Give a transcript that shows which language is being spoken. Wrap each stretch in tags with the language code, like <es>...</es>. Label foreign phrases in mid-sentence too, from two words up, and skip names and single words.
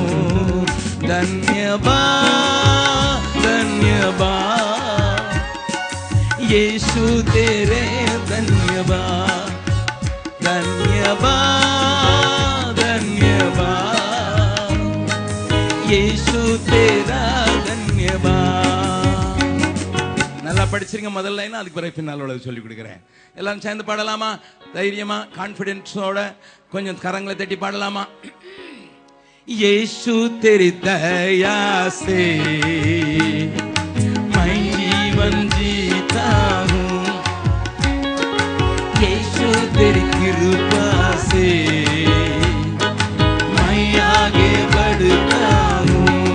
<hi>धन्यवाद धन्यवाद यीशु तेरे धन्यवाद धन्यवाद धन्यवाद यीशु तेरा धन्यवाद।</hi> <ta>நல்லா படிச்சிருங்க முதல் லைன், அதுக்கு பிறகு பின்னால் உள்ளது சொல்லி கொடுக்குறேன். எல்லாரும் சேர்ந்து பாடலாமா? தைரியமா கான்ஃபிடென்ஸோட கொஞ்சம் கரங்களை தட்டி பாடலாமா?</ta> <hi>यीशु तेरी दया से मैं जीवन जीता हूँ। यीशु तेरी कृपा से मैं आगे बढ़ता हूँ।</hi>